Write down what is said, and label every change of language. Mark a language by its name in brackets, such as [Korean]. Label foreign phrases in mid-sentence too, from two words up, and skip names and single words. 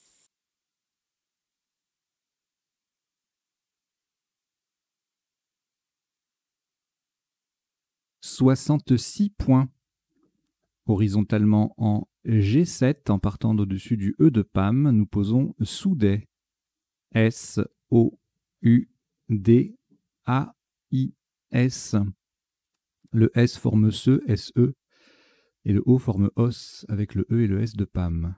[French] « 66 points. Horizontalement en G7, en partant d'au-dessus du E de Pam, nous posons Soudet. S-O-U-D-A-I-S. Le S forme SE, et le O forme os, avec le E et le S de Pam.